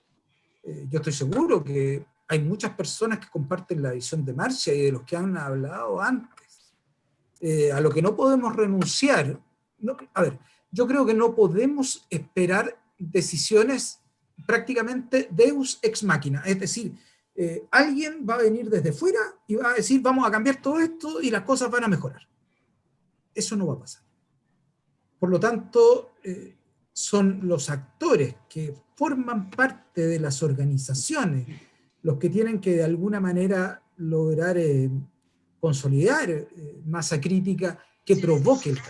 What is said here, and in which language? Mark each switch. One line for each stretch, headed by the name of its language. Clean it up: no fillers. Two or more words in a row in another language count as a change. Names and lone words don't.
Spanish: Yo estoy seguro que hay muchas personas que comparten la visión de Marcia y de los que han hablado antes. A lo que no podemos renunciar, yo creo que no podemos esperar decisiones prácticamente
Latin: deus ex machina,
Spanish: es decir, alguien va a venir desde fuera y va a decir vamos a cambiar todo esto y las cosas van a mejorar. Eso no va a pasar. Por lo tanto, son los actores que forman parte de las organizaciones los que tienen que de alguna manera lograr consolidar masa crítica que provoque el cambio.